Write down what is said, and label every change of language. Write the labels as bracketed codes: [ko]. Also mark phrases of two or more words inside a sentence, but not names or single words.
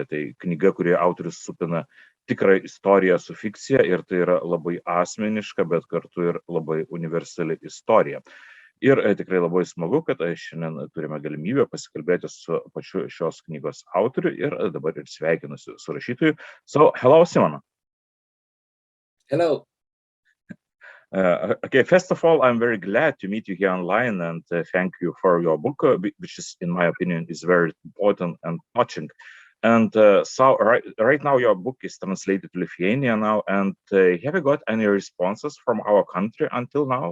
[lt] Tai knyga, kurioje autorius supina tikrą istoriją su fikcija ir tai yra labai asmeniška, bet kartu ir labai universali istorija. Ir tikrai labai smagu, kad šiandien turime galimybę pasikalbėti su pačiu šios knygos autoriu ir dabar ir sveikinusi su rašytoju. [en] So, hello, Simona. Hello. Okay, first of all, I'm very glad to meet you here online and thank you for your book, which is, in my opinion, is very important and touching. And so right now your book is translated to Lithuania now, and have you got any responses from our country until now?